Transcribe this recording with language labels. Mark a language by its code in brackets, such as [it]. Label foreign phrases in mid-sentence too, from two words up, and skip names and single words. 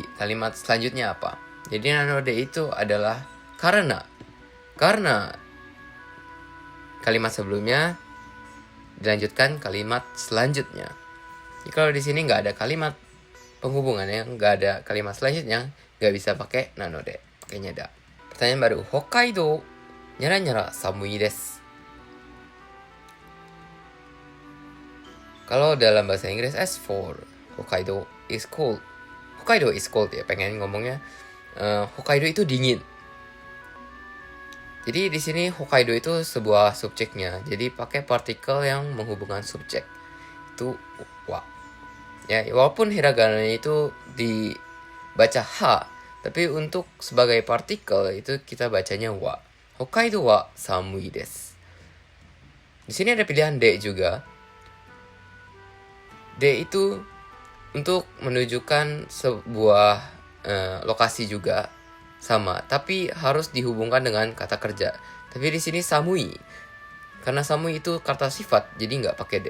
[id] Kalimat selanjutnya apa? Jadi nanode itu adalah karena kalimat sebelumnya dilanjutkan kalimat selanjutnya. Jadi kalau di sini nggak ada kalimat penghubungannya, nggak ada kalimat selanjutnya, nggak bisa pakai nanode, pakainya da. Pertanyaan baru. [ja] 北海道にゃらにゃら寒いです. [id] Kalau dalam bahasa Inggris [en] as for Hokkaido is cold. Hokkaido is cold [id] ya, pengen ngomongnya Hokkaido itu dingin. Jadi di sini Hokkaido itu sebuah subjeknya. Jadi pakai partikel yang menghubungkan subjek. Itu wa. Ya, walaupun hiragananya itu dibaca ha, tapi untuk sebagai partikel itu kita bacanya wa. [ja] 北海道は寒いです. [id] Di sini ada pilihan de juga. D itu untuk menunjukkan sebuah lokasi juga sama, tapi harus dihubungkan dengan kata kerja. Tapi di sini samui, karena samui itu kata sifat, jadi nggak pakai D.